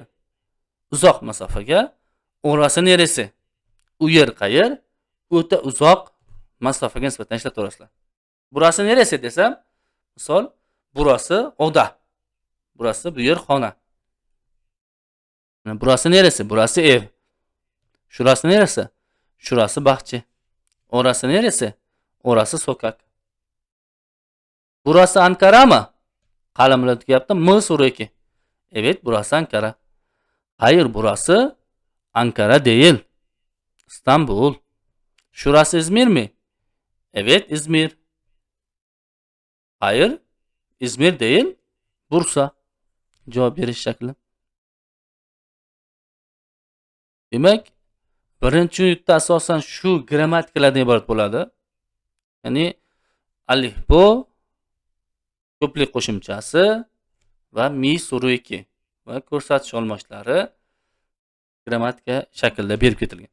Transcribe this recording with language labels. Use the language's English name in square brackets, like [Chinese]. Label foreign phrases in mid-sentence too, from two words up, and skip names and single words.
[Uzbek] Uzoq masofaga. [Turkish] Orasi neresi? [Uzbek] U yer qayer? O'ta uzoq masofaga nisbatan ishlataverasizlar. [Turkish] Burasi neresi [Uzbek] desam, misol, [Turkish] burasi oda. [Uzbek] Burasi bu yer xona. [Turkish] Burasi neresi? Burasi ev. Shurasi neresi? [Uzbek] Shurasi bog'cha. [Turkish] Orasi neresi? Orasi sokak. Burası Ankara mı? [Uzbek] Qalin bilan tugayapti. M so'ruv 2. [Turkish] Evet, burası Ankara. Hayır, burası Ankara değil. İstanbul. Şurası İzmir mi? Evet, İzmir. Hayır, İzmir değil. [Uzbek] Bursa. Cevap berish shakli. Demak, birinchi unitda asosan shu grammatikalardan iborat bo'ladi. Ya'ni alifbo, ko'plik qo'shimchasi va mi so'ruv 2 va ko'rsatish olmoshlari grammatika shaklida berib ketilgan.